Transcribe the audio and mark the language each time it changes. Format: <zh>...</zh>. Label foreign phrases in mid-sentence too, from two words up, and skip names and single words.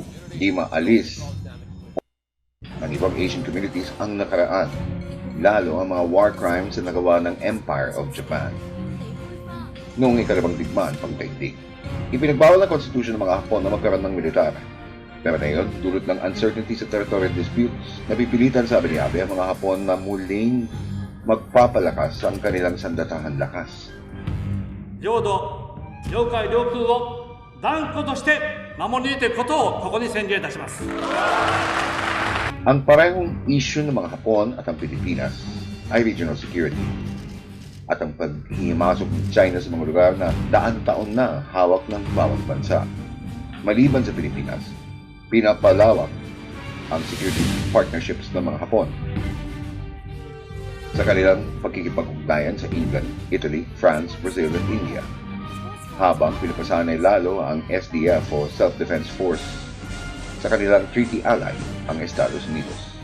<tl>Di maalis ng ibang</tl> <en>Asian communities</en> <tl>ang nakaraan, lalo ang mga</tl> <en>war crimes</en> <tl>na nagawa ng Empire of Japan noong ikalawang digmaan pagdaigdig. Ipinagbawal ng konstitusyon ng mga Hapon na magkaroon ng militar. Pero ngayon, dulot ng uncertainty sa</tl> <en>territorial disputes,</en> <tl>napipilitan, sabi ni Abe, ang mga Hapon na muling magpapalakas ang kanilang sandatahan lakas.</tl> <ja>領土、領海、領空を断固として守り抜いていくことをここに宣言いたします。</ja> <tl>Ang parehong issue ng mga Hapon at ang Pilipinas ay</tl> <en>regional security.</en> <tl>At ang paghihimasok ng China sa mga lugar na daan-taon na hawak ng bawat bansa. Maliban sa Pilipinas, pinapalawak ang</tl> <en>security partnerships</en> <tl>ng mga Hapon sa kanilang pagkikipag-ugnayan sa England, Italy, France, Brazil at India, habang pinapasanay lalo ang SDF o Self-Defense Force sa kanilang</tl> <en>treaty ally,</en> <tl>ang Estados Unidos.</tl>